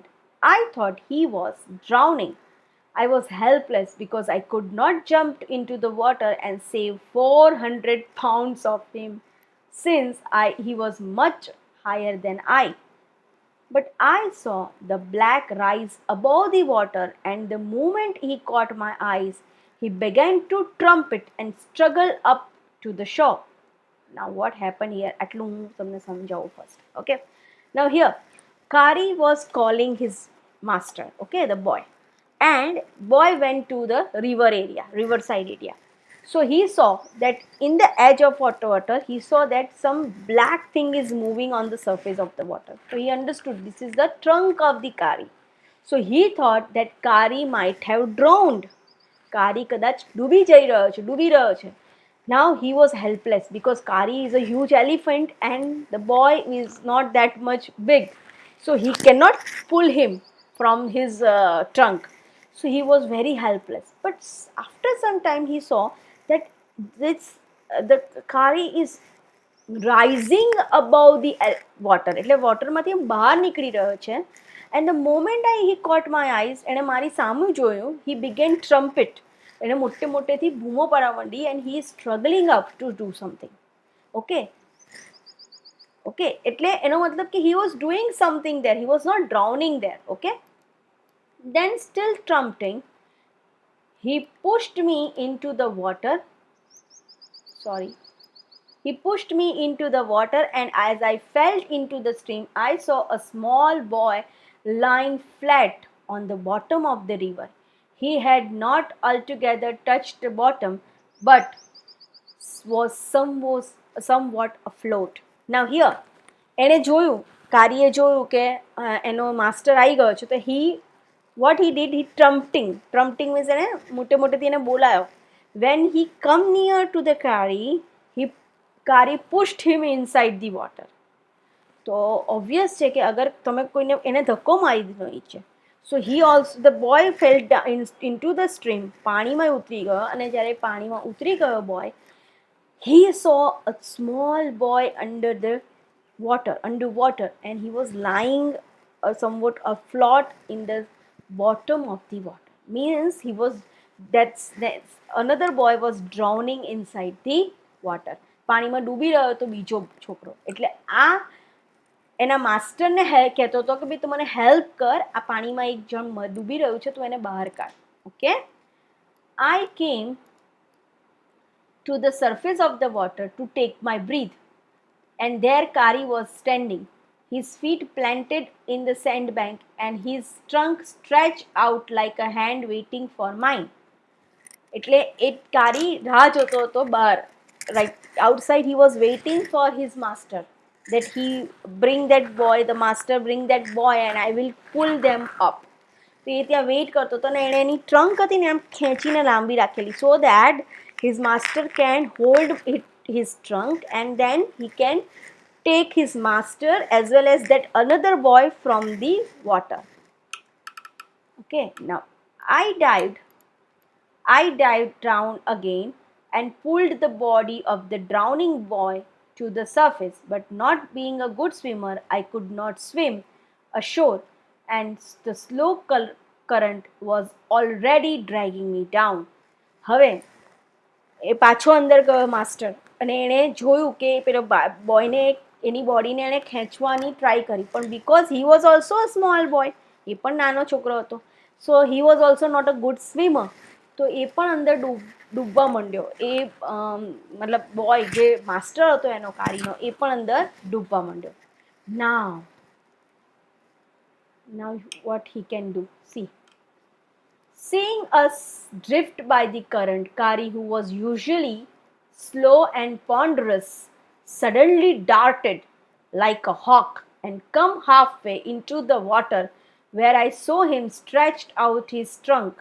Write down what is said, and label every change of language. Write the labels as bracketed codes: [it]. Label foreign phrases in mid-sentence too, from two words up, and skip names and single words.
[en] I thought he was drowning. I was helpless because I could not jump into the water and save 400 pounds of him, since he was much higher than I. But I saw the black rise above the water, and the moment he caught my eyes, he began to trumpet and struggle up to the shore. Now what happened here? [gu] આટલું હું તમને સમજાવું first. Okay. [en] Now here, Kari was calling his master, okay, the boy. And boy went to the riverside area. So he saw that in the edge of water, he saw that some black thing is moving on the surface of the water. So he understood this is the trunk of the Kari. So he thought that Kari might have drowned. [gu] Kari કદાચ ડૂબી રહ્યો છે. [en] Now he was helpless because Kari is a huge elephant and the boy is not that much big. So he cannot pull him from his trunk. So he was very helpless. But after some time he saw that the Kari is rising above the water. [gu] એટલે waterમાંથી બહાર નીકળી રહ્યો છે. [en] And the moment he caught my eyes, [gu] એણે મારી સામે જોયું, [en] he began trumpet. [gu] એને મોટેથી બૂમો પાડવા માંડી, [en] and he is struggling up to do something. Okay. [gu] એટલે એનો મતલબ કે [en] he was doing something there. He was not drowning there. Okay. Then still trumpeting, he pushed me into the water. He pushed me into the water, and as I fell into the stream, I saw a small boy lying flat on the bottom of the river. He had not altogether touched the bottom, but was somewhat afloat. Now here, [gu] એણે જોયું, કારીએ જોયું કે એનો માસ્ટર આવી ગયો છે, તો [en] what he did, he trumpeting means [gu] એને મોટેથી એને બોલાયો. [en] When he come near to the Kari pushed him inside the water. [gu] તો obvious છે કે અગર તમે કોઈને એને ધક્કો મારી દીધો નીચે, [en] so the boy fell down into the stream. [gu] પાણીમાં ઉતરી ગયો, અને જ્યારે પાણીમાં ઉતરી ગયો [en] boy, he saw a small boy underwater, and he was lying somewhat afloat in the bottom of the water. Means that's another boy was drowning inside the water. [gu] પાણીમાં ડૂબી રહ્યો તો બીજો છોકરો. એટલે આ એના માસ્ટરને કહેતો હતો કે ભાઈ તું મને હેલ્પ કર, આ પાણીમાં એક જણ ડૂબી રહ્યું છે, તું એને બહાર કાઢ. ઓકે. [en] I came to the surface of the water to take my breath, and there Kari was standing, his feet planted in the sandbank and his trunk stretched out like a hand waiting for mine. [gu] એટલે એ કારી રાહ જોતો હતો બહાર. [en] Right outside he was waiting for his master, that he bring that boy, the master bring that boy, and I will pull them up. [gu] તો એ ત્યાં વેઇટ કરતો હતો, ને એણે એની ટ્રંક હતી ને આમ ખેંચીને લાંબી રાખેલી, [en] so that his master can hold his trunk, and then he can take his master as well as that another boy from the water. Okay. Now I dived down again and pulled the body of the drowning boy to the surface, but not being a good swimmer, I could not swim ashore, and the slow current was already dragging me down. [gu] હવે એ પાછો અંદર ગયો માસ્ટર, અને એણે જોયું કે પેલો બોયને એની બોડીને એણે ખેંચવાની ટ્રાય કરી, પણ [en] because he was also a small boy, [gu] એ પણ નાનો છોકરો હતો, [en] so he was also not a good swimmer, [gu] તો એ પણ અંદર ડૂબવા માંડ્યો. એ મતલબ બોય જે માસ્ટર હતો એનો કારીનો, એ પણ અંદર ડૂબવા માંડ્યો. [en] Now Now what he can do? See. Seeing us drift by the current, Kari, who was usually slow and ponderous, suddenly darted like a hawk and come halfway into the water, where I saw him stretched out his trunk.